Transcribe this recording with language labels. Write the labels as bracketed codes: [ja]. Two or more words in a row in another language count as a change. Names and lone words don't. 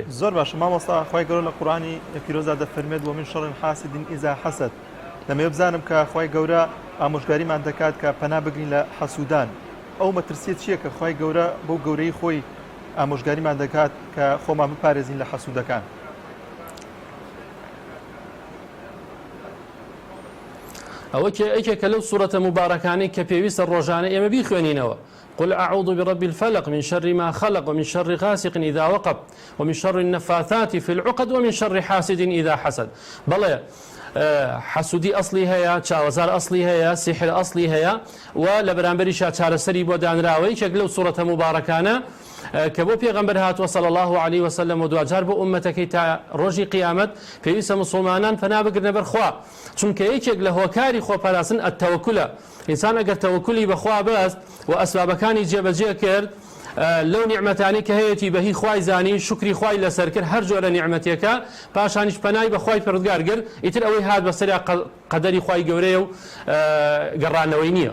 [ckb] زۆر باشە مامۆستا خوای گەورە لە قورئانی پیرۆزدا دەفەرمێت [ar] ومن شەڕ حاسد ئیزا حەسەد [ckb] دەمەوێت بزانم کە خوای گەورە ئامۆژگاریمان دەکات کە پەنا بگرین لە حەسوودان ئەو مەترسیە چییە کە خوای گەورە بۆ گەورەی خۆی ئامۆژگاریمان دەکات کە خۆمان بپارێزین لە حەسوودەکان؟ ئەوە ئەیکێکە لەو سوورەتە مبارەکانەی کە پێویستە ڕۆژانە ئێمە بیخوێنینەوە [ar] قل أعوذ برب الفلق من شر ما خلق ومن شر غاسق إذا وقب ومن شر النفاثات في العقد ومن شر حاسد إذا حسد. [ckb] بەڵێ حەسوودی ئەسلی هەیە چاوەزار ئەسلی هەیە سیحر ئەسلی هەیە و لە بەرامبەریشا چارەسەری بۆ دانراوەی یەکێک لەو سوورەتە مبارەکانە کە بۆ پێغەمبەر هاتووە [ar] صلی الله عليه وسلم [ckb] و دوجار بۆ ئومەتەکەی تا ڕۆژی قیامەت پێویستە مسلمانان پەنا بگرنە بەر خوا چونکە یەکێک لە هۆکاری خۆپاراستن ئەتەوەکولە ئینسان ئەگەر تەوەکولی بەخوا بەست و ئەسبابەکانی جێبەجێ کرد لەو نیعمەتانی کە هەیەی بەهی خوای زانی شکری خوای لەسەر کرد هەر جۆرە نیعمەتێکە پاشانیش پەنای بە خوای پەروەردگار گرت ئیتر ئەوەی هات بەسەریا قەدەری خوای گەورەیە و گەڕانەوەی نییە.